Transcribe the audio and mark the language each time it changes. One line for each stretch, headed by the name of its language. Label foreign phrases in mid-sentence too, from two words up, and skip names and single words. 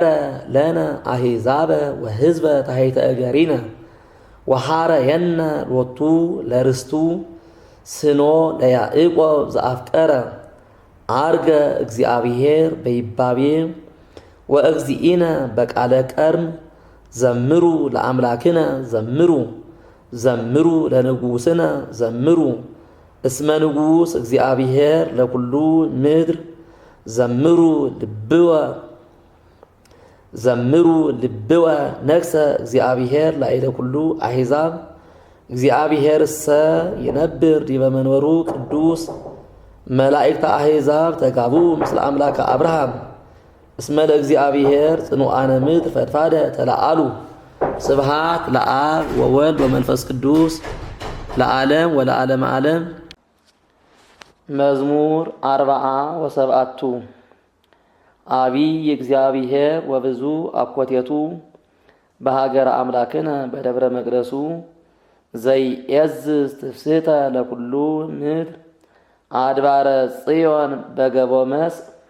Geez: ለነ አሕዛበ ወሕዝበ ታሕተ እገሪነ ወሐረየነ ሎቱ ለርስቱ ስኖ ለያዕቆብ ዘአፍቀረ አርገ እግዚአብሔር በይባቤ ወእግዚእነ በቃለ ቀርም ዘምሩ ለአምላክነ ዘምሩ ዘምሩ ለንጉሥነ ዘምሩ እስመ ንጉሥ እግዚአብሔር ለኩሉ ምድር ዘምሩ ልብወ ነግሰ እግዚአብሔር ላዕለ ኩሉ አሕዛብ እግዚአብሔርሰ ይነብር ዲበ መንበሩ ቅዱስ መላእክተ አሕዛብ ተጋቡ ምስለ አምላከ አብርሃም እስመ ለእግዚአብሔር ጽኑዓነ ምድር ፈድፋደ ተለአሉ። ስብሃት ለአብ ወወልድ ወመንፈስ ቅዱስ ለዓለም ወለዓለመ ዓለም። መዝሙር 47 አቢይ እግዚአብሔር ወብዙ አኮቴቱ በሀገረ አምላክነ በደብረ መቅደሱ ዘይዔዝዝ ትፍስሕተ ለኩሉ ምድር አድባረ ጽዮን በገቦ መስእ